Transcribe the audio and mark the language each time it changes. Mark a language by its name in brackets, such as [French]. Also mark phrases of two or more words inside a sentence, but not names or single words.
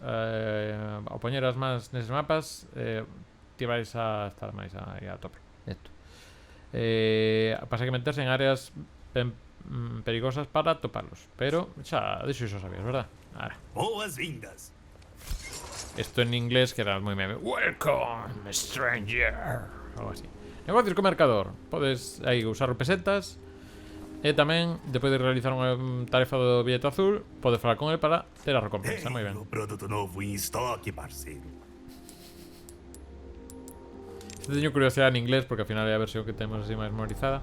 [Galician] Ao poñer as mans neses mapas, ti vais a estar máis a tope. Esto. Pasa que meterse en áreas perigosas para toparlos. Pero xa, deixo iso sabías, verdad? Ahora. Boas-vindas. Esto en inglés queda moi meme. [English] Welcome, stranger. [Galician] Algo así. Negocios co mercador. Podes aí usar pesetas. E tamén, depois de realizar unha tarefa do billete azul, podes falar con ele para ter a recompensa. Moi ben. [Portuguese] O produto novo em estoque, parceiro. [Galician] Teño curiosidade en inglés porque ao final é a versión que temos así máis memorizada.